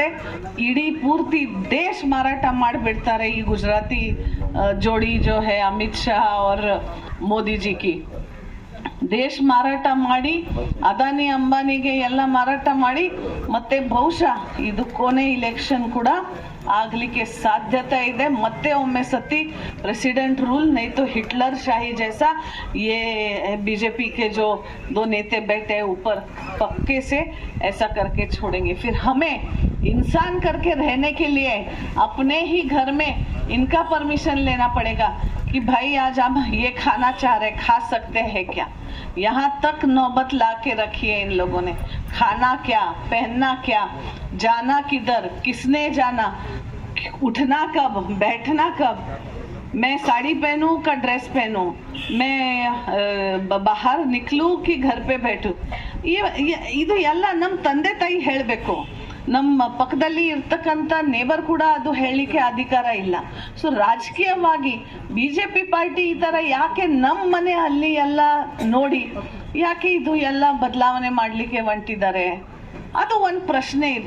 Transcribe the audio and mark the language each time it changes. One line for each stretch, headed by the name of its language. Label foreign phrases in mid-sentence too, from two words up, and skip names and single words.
Kannada: ಇಡೀ ಪೂರ್ತಿ ದೇಶ ಮಾರಾಟ ಮಾಡಿಬಿಡ್ತಾರೆ ಈ ಗುಜರಾತಿ ಜೋಡಿ
Hindi: जो है अमित शाह और मोदी जी की.
Kannada: ದೇಶ ಮಾರಾಟ ಮಾಡಿ ಅದಾನಿ ಅಂಬಾನಿಗೆ ಎಲ್ಲ ಮಾರಾಟ ಮಾಡಿ ಮತ್ತೆ ಬಹುಶಃ ಇದು ಕೊನೆ ಇಲೆಕ್ಷನ್ ಕೂಡ ಆಗಲಿಕ್ಕೆ ಸಾಧ್ಯತೆ ಇದೆ. ಮತ್ತೆ ಒಮ್ಮೆ ಸತಿ
Hindi: प्रेसिडेंट रूल नहीं तो हिटलर शाही जैसा ये बीजेपी के जो दो नेता बैठे ऊपर पक्के से ऐसा करके छोड़ेंगे. फिर हमें इंसान करके रहने के लिए अपने ही घर में इनका परमिशन लेना पड़ेगा कि भाई आज हम ये खाना चाह रहे खा सकते हैं क्या. यहाँ तक नौबत ला के रखी है इन लोगों ने. खाना क्या, पहनना क्या, जाना किधर, किसने जाना, उठना कब, बैठना कब, मैं साड़ी पहनूं का ड्रेस पहनूं, मैं बाहर निकलूं कि घर पे बैठूं.
Kannada: ಇದು ಎಲ್ಲ ನಮ್ಮ ತಂದೆ ತಾಯಿ ಹೇಳಬೇಕು. ನಮ್ಮ ಪಕ್ಕದಲ್ಲಿ ಇರ್ತಕ್ಕಂಥ ನೇಬರ್ ಕೂಡ ಅದು ಹೇಳಲಿಕ್ಕೆ ಅಧಿಕಾರ ಇಲ್ಲ. ಸೊ ರಾಜಕೀಯವಾಗಿ ಬಿಜೆಪಿ ಪಾರ್ಟಿ ಈ ಥರ ಯಾಕೆ ನಮ್ಮ ಮನೆ ಅಲ್ಲಿ ಎಲ್ಲ ನೋಡಿ ಯಾಕೆ ಇದು ಎಲ್ಲ ಬದಲಾವಣೆ ಮಾಡಲಿಕ್ಕೆ ಹೊಂಟಿದ್ದಾರೆ ಅದು ಒಂದು ಪ್ರಶ್ನೆ ಇದೆ.